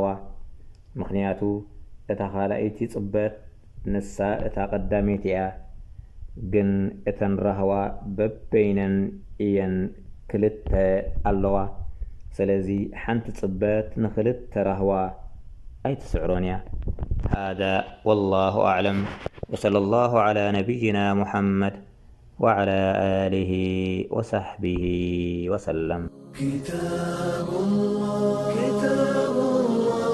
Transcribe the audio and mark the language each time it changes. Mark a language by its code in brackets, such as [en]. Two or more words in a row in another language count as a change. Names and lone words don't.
[ti] ምክንያቱ እታ ካልኣይቲ ፅበት ንሳ እታ ቀዳመይቲ እያ ግን እተን ራህዋ በበይነን እየን ክልተ ኣለዋ ስለዚ ሓንቲ ፅበት ንክልተ ራህዋ ኣይትስዕሮን እያ [ar] هذا والله أعلم وصلى الله على نبينا محمد وعلى آله وصحبه وسلم كتاب الله